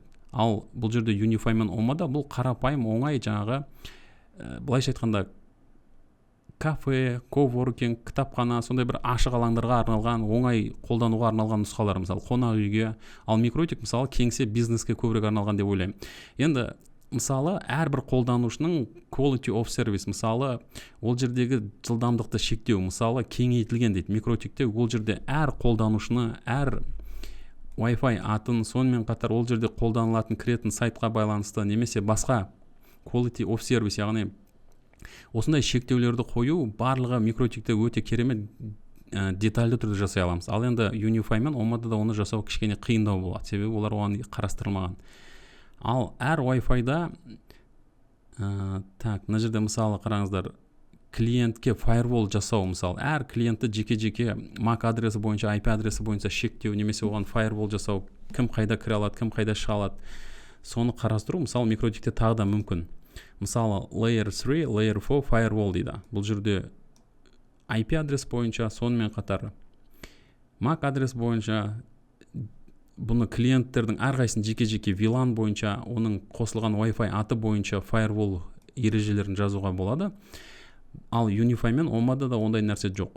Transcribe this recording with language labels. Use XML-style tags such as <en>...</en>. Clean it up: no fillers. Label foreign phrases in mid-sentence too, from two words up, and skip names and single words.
<kk>Ал бұл жерде Unify мен Omada бұл қарапайым, оңай, жаңағы былайша айтқанда кафе, коворкинг, кітапхана, сондай бір ашық алаңдарға арналған, оңай қолдануға арналған нұсқалар, мысалы қонақ үйге. Ал микротик мысалы кеңсе бизнеске көбірек арналған деп ойлаймын. Енді мысалы әрбір қолданушының</kk> <en>quality of service,</en> <kk>мысалы ол жердегі жылдамдықты шектеу, мысалы кеңейтілген дейді. Микротикте ол жерде әр қолданушыны, әр Wi-Fi атын, сонымен қатар ол жерде қолданылатын кіретін сайтқа байланысты немесе басқа</kk> <en>quality of service,</en> <kk>яғни осындай шектеулерді қою барлығы микротикте өте керемет детальды түрде жасай аламыз. Ал енді Unify мен Omada оны жасау кішкене қиындау болады, себебі олар оған қарастырылмаған. Ал әр Wi-Fi-да мына жерде мысалы қараңыздар, клиентке firewall жасау, мысалы әр клиентті жеке-жеке MAC адресі бойынша, IP адресі бойынша шектеу, немесе оған firewall жасау, кім қайда кіре алады, кім қайда шыға алады, соны қарастыру мысалы микротикте тағы да мүмкін. Мысалы</kk> <en>layer 3, layer 4 firewall</en> <kk>дейді. Бұл жерде IP адрес бойынша, сонымен қатар MAC адрес бойынша, бұны клиенттердің әрқайсысын жеке-жеке VLAN бойынша, оның қосылған Wi-Fi аты бойынша firewall ережелерін жазуға болады. Ал Unify мен Omada да ондай нәрсе жоқ.</kk>